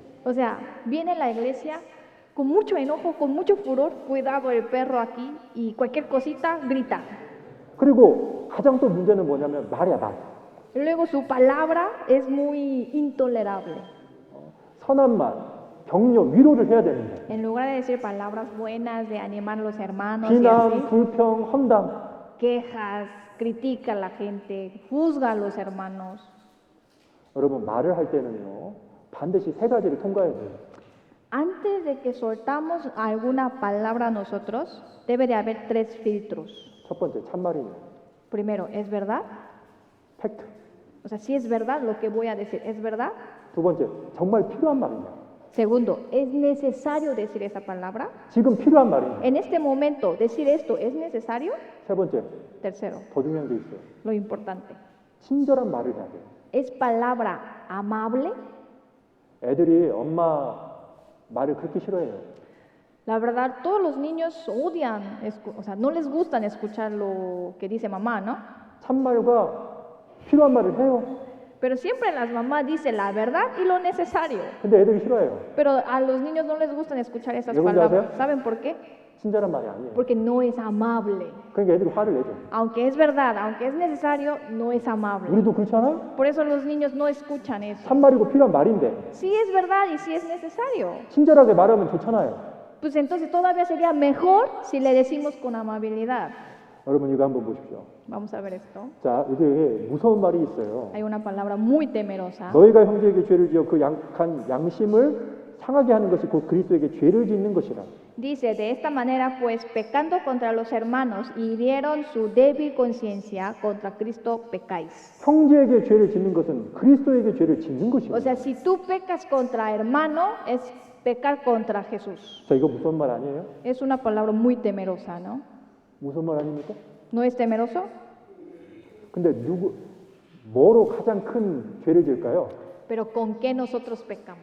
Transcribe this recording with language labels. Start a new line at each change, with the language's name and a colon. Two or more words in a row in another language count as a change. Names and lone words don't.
Spanish: O sea, viene a la iglesia con mucho enojo, con mucho furor, cuidado el perro aquí, y cualquier cosita grita.
Korean: 그리고 가장 또 문제는 뭐냐면 말이야, 말.
Spanish: Y luego su palabra es muy intolerable.
Korean: 선한 말, 격려, 위로를 해야 되는데
Spanish: En lugar de decir palabras buenas, de animar a los hermanos y
Korean: 비난,
Spanish: así,
Korean: 불평, 험담.
Spanish: quejas, critica a la gente, juzga a los hermanos.
Korean: 여러분 말을 할 때는요 반드시 세 가지를 통과해야 돼요.
Spanish: Antes de que soltamos alguna palabra nosotros, debe de haber 3 filtros.
Korean: 첫 번째 참말이냐,
Spanish: Primero, ¿es verdad?
Korean: 팩트.
Spanish: O sea, si es verdad lo que voy a decir, ¿es verdad?
Korean: 두 번째 정말 필요한 말이냐,
Spanish: Segundo, ¿es necesario decir esa palabra?
Korean: 지금 필요한 말이냐.
Spanish: En este momento, decir esto, ¿es necesario?
Korean: 세 번째
Spanish: Tercero,
Korean: 더 중요한 게 있어요.
Spanish: lo importante,
Korean: 친절한 말을 해야 돼요.
Spanish: ¿es palabra amable?
Korean: 애들이 엄마 말을 그렇게 싫어해요.
Spanish: La verdad, todos los niños odian, o sea, no les gustan escuchar lo que dice mamá, ¿no?
Korean: 참말과 필요한 말을 해요.
Spanish: Pero siempre las mamás dicen la verdad y lo necesario.
Korean: 근데 애들이 싫어해요.
Spanish: Pero a los niños no les gustan escuchar esas ¿De dónde palabras. hace? ¿Saben por qué?
Korean: 친절한 말이 아니에요.
Spanish: Porque no es amable.
Korean: 그러니까 애들이 화를 내죠.
Spanish: Aunque es verdad, aunque es necesario, no es amable.
Korean: 우리도 그렇지 않아요?
Spanish: Por eso los niños no escuchan eso.
Korean: 참말이고 필요한 말인데
Spanish: Sí es verdad y sí es necesario.
Korean: 친절하게 말하면 좋잖아요.
Spanish: Pues entonces todavía sería mejor si le decimos con amabilidad.
Korean: 여러분 이거 한번 보십시오.
Spanish: Vamos a ver esto.
Korean: 자, 이게 무서운 말이 있어요.
Spanish: Hay una palabra muy temerosa.
Korean: 너희가 형제에게 죄를 지어 그 약한 양심을 상하게 하는 것이 곧 그리스도에게 죄를 짓는 것이라.
Spanish: Dice, de esta manera, pues, pecando contra los hermanos, hirieron su débil conciencia, contra Cristo pecáis.
Korean: 형제에게 죄를 짓는 것은 그리스도에게 죄를 짓는 것이에요.
Spanish: O sea, si tú pecas contra hermano, es pecar contra Jesús.
Korean: 자, 이거 무서운 말 아니에요?
Spanish: Es una palabra muy temerosa, ¿no?
Korean: 무서운 말 아닙니까?
Spanish: ¿No es temeroso?
Korean: 근데 뭐로 가장 큰 죄를 지을까요?
Spanish: Pero ¿con qué nosotros pecamos?